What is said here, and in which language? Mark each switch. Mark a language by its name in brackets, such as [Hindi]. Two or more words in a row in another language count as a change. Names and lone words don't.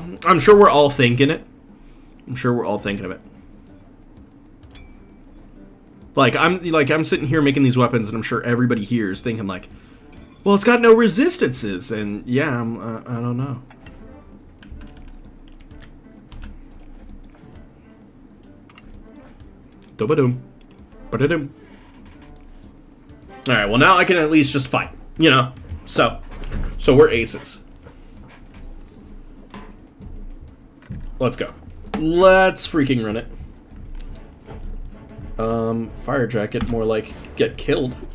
[English] I'm sure we're all thinking it. I'm sure we're all thinking of it. Like I'm sitting here making these weapons, and I'm sure everybody here is thinking like, well, it's got no resistances, and yeah, I don't know. Do-ba-doom. Ba-da-doom. Alright, well now I can at least just fight, you know? So we're aces. Let's go. Let's freaking run it. Fire jacket, more like get killed.